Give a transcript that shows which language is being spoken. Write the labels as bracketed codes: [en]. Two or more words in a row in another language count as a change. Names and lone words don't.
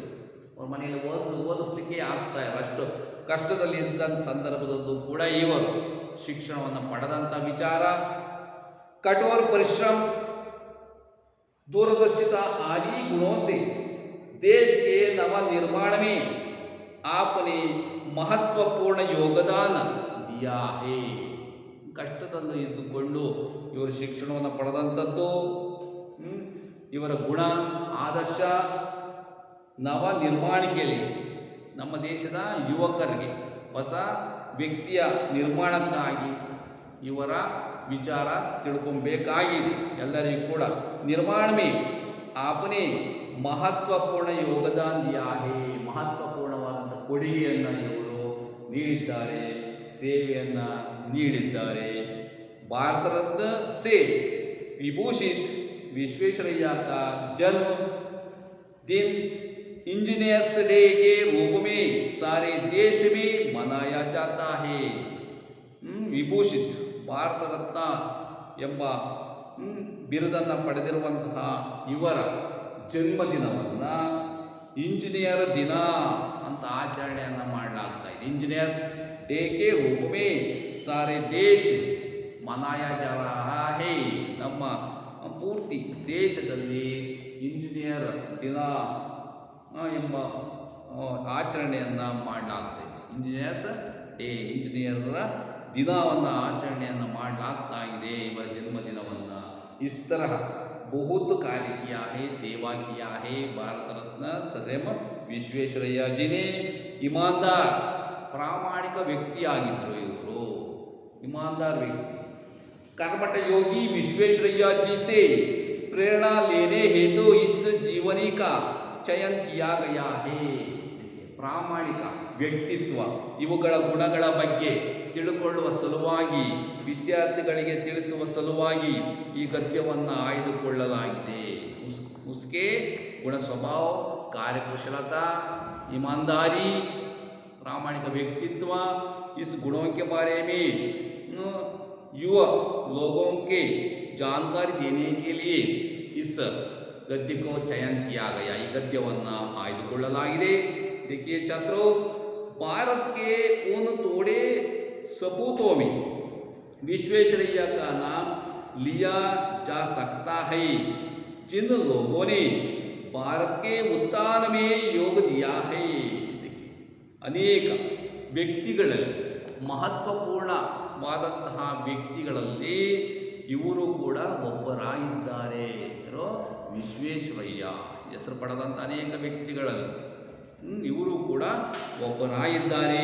[kn] ಅವ್ರ ಮನೆಯಲ್ಲಿ ಓದಿಸ್ಲಿಕ್ಕೆ ಆಗ್ತಾ ಇಲ್ಲ, ಅಷ್ಟು ಕಷ್ಟದಲ್ಲಿ ಇದ್ದಂಥ ಸಂದರ್ಭದಲ್ಲೂ ಕೂಡ ಇವರು ಶಿಕ್ಷಣವನ್ನು ಪಡೆದಂಥ ವಿಚಾರ, [hi] कठोर परिश्रम दूरदर्शिता आदि गुणों से देश के नवनिर्माण में आपने महत्वपूर्ण योगदान दिया है. [kn] ಕಷ್ಟದಲ್ಲಿ ಇದ್ದುಕೊಂಡು ಇವರು ಶಿಕ್ಷಣವನ್ನು ಪಡೆದಂಥದ್ದು, ಇವರ ಗುಣ ಆದರ್ಶ ನವ ನಿರ್ಮಾಣಿಕೆಯಲ್ಲಿ ನಮ್ಮ ದೇಶದ ಯುವಕರಿಗೆ ಹೊಸ ವ್ಯಕ್ತಿಯ ನಿರ್ಮಾಣಕ್ಕಾಗಿ ಇವರ ವಿಚಾರ ತಿಳ್ಕೊಬೇಕಾಗಿದೆ. ಎಲ್ಲರಿಗೂ ಕೂಡ ನಿರ್ಮಾಣ [hi] में आपने महत्वपूर्ण योगदान दिया है. [kn] ಮಹತ್ವಪೂರ್ಣವಾದಂಥ ಕೊಡುಗೆಯನ್ನು ಇವರು ನೀಡಿದ್ದಾರೆ, ಸೇವೆಯನ್ನು ನೀಡಿದ್ದಾರೆ. [hi] ಭಾರತ रत्न से विभूषित विश्वेश्वरಯ್ಯ का जन्म दिन [en] Engineers Day [hi] के रूप में सारे देश में मनाया जाता है. [kn] ವಿಭೂಷಿತ್ ಭಾರತ ರತ್ನ ಎಂಬ ಬಿರುದನ್ನು ಪಡೆದಿರುವಂತಹ ಇವರ ಜನ್ಮದಿನವನ್ನು ಇಂಜಿನಿಯರ್ ದಿನ ಅಂತ ಆಚರಣೆಯನ್ನು ಮಾಡಲಾಗ್ತಾ ಇದೆ. [en] Engineers Day [hi] के रूप में सारे देश मनाया जा रहा है. [kn] ನಮ್ಮ ಪೂರ್ತಿ ದೇಶದಲ್ಲಿ ಇಂಜಿನಿಯರ್ ದಿನ ಎಂಬ ಆಚರಣೆಯನ್ನು ಮಾಡಲಾಗ್ತಾ ಇದೆ. [en] Engineers Day, [kn] ಇಂಜಿನಿಯರ್ರ ದಿನವನ್ನು ಆಚರಣೆಯನ್ನು ಮಾಡಲಾಗ್ತಾ ಇದೆ, ಇವರ ಜನ್ಮದಿನವನ್ನು. [hi] इस तरह बहुत कार्य किया है, सेवा किया है भारत रत्न सर एम विश्वेश्वरಯ್ಯ जी ने. [kn] ईमानदार ಪ್ರಾಮಾಣಿಕ ವ್ಯಕ್ತಿಯಾಗಿದ್ದರು ಇವರು, [hi] ईमानदार व्यक्ति. कर्मठ योगी विश्वेश्वरಯ್ಯ जी से प्रेरणा लेने हेतु इस जीवनी का चयन किया गया है. [kn] ಪ್ರಾಮಾಣಿಕ ವ್ಯಕ್ತಿತ್ವ, ಇವುಗಳ ಗುಣಗಳ ಬಗ್ಗೆ ತಿಳ್ಕೊಳ್ಳುವ ಸಲುವಾಗಿ, ವಿದ್ಯಾರ್ಥಿಗಳಿಗೆ ತಿಳಿಸುವ ಸಲುವಾಗಿ ಈ ಗದ್ಯವನ್ನು ಆಯ್ದುಕೊಳ್ಳಲಾಗಿದೆ. [hi] उसके गुण स्वभाव, कार्यकुशलता, ईमानदारी, प्रामाणिक व्यक्तित्व, इस गुणों के बारे में युवा लोगों के जानकारी देने के लिए इस गद्य को चयन किया गया. [kn] ಈ ಗದ್ಯವನ್ನು ಆಯ್ದುಕೊಳ್ಳಲಾಗಿದೆ. [hi] देखिए छात्रों, भारत के उन थोड़े सपूतों में विश्वेश्वरಯ್ಯ का नाम लिया जा सकता है जिन लोगों ने भारत के उत्थान में योग दिया है. [kn] ಅನೇಕ ವ್ಯಕ್ತಿಗಳಲ್ಲಿ, ಮಹತ್ವಪೂರ್ಣವಾದಂತಹ ವ್ಯಕ್ತಿಗಳಲ್ಲಿ ಇವರು ಕೂಡ ಒಬ್ಬರಾಗಿದ್ದಾರೆ. ಯಾರೋ ವಿಶ್ವೇಶ್ವರಯ್ಯ, ಹೆಸರು ಪಡೆದಂಥ ಅನೇಕ ವ್ಯಕ್ತಿಗಳಲ್ಲಿ ಇವರು ಕೂಡ ಒಬ್ಬರಾಗಿದ್ದಾರೆ.